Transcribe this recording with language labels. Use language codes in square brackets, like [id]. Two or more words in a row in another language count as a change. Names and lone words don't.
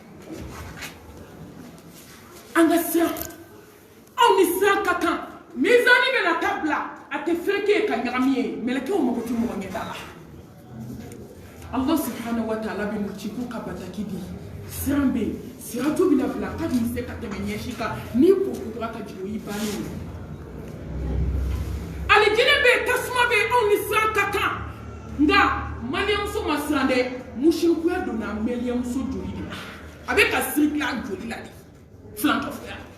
[bm] an ka sira aw ni sira ka kan mizani bɛna taa bila a tɛ fɛn kɛ ka ɲagami ye mɛlɛkɛw mago tɛ mɔgɔ ɲɛ da la [ar] الله سبحانه وتعالى [bm] bɛ mu ci k'u ka bataki di siran bɛ yen siraju bɛna bila ka b'i se ka tɛmɛ ɲɛsi kan n'i ko kutura ka jigin o y'i bannen ye alijinɛ bɛ yen tasuma bɛ yen anw ni siran ka kan nka maliyamuso ma siran dɛ musirikuya donna maliyamuso joli de la a bɛ ka sirikila joli la de filankafoya